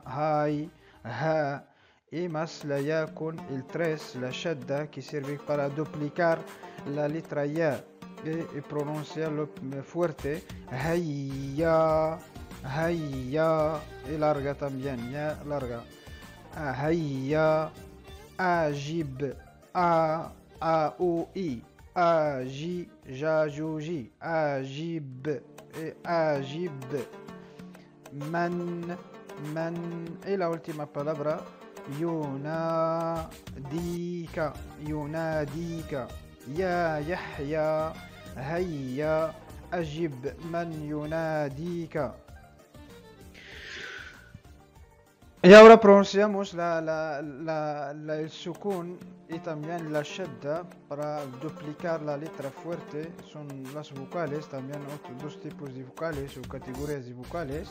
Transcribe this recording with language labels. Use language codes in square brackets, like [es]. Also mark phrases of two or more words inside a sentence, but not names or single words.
[ar] Hay, ha. [es] Y más la ya con el 3, la shadda, que sirve para duplicar la letra ya y pronunciarlo fuerte. [ar] Hayya. Hayya, [es] y larga también, ya larga. [ar] Hayya, ajib, u, i, aji, jajuji, ajib, ajib. من من. [es] Y la última palabra [ar] يناديك يناديك يا يحيى هيا أجب من يناديك. [es] Y ahora pronunciamos el sukun y también la shadda para duplicar la letra fuerte. Son las vocales, también dos tipos de vocales o categorías de vocales.